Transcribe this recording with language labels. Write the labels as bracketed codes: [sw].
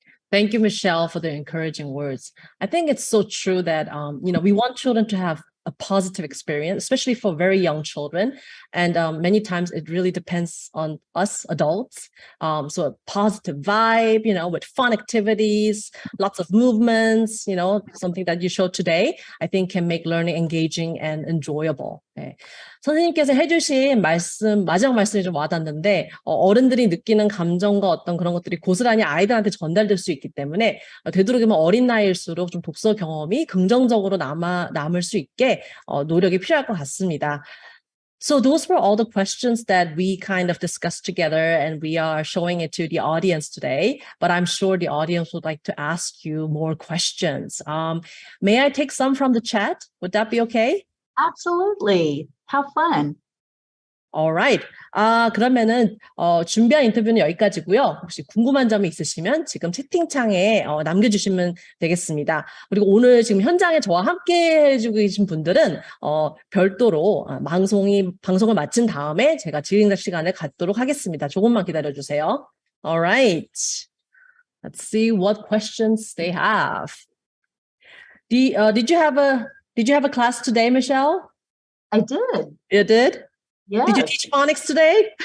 [en] Thank you, Michelle, for the encouraging words. I think it's so true that, we want children to have a positive experience, especially for very young children. And many times it really depends on us adults. So a positive vibe, with fun activities, lots of movements, something that you showed today, I think can make learning engaging and enjoyable. [ko] 네. 선생님께서 해주신 마지막 말씀이 좀 와닿는데, 어른들이 느끼는 감정과 어떤 그런 것들이 고스란히 아이들한테 전달될 수 있기 때문에, 되도록이면 어린 나이일수록 좀 독서 경험이 긍정적으로 남을 수 있게, 노력이 필요할 것 같습니다. [en] So those were all the questions that we kind of discussed together, and we are showing it to the audience today. But I'm sure the audience would like to ask you more questions. May I take some from the chat? Would that be okay? Absolutely. How fun. Alright. [ko] 그러면은 준비한 인터뷰는 여기까지고요. 혹시 궁금한 점이 있으시면 지금 채팅창에 남겨주시면 되겠습니다. 그리고 오늘 지금 현장에 저와 함께 해주고 계신 분들은 별도로 방송을 마친 다음에 제가 질의응답 시간을 갖도록 하겠습니다. 조금만 기다려주세요. [en] Alright. Let's see what questions they have. Did you have a class today, Michelle? I did. You did? Yes. Did you teach phonics today?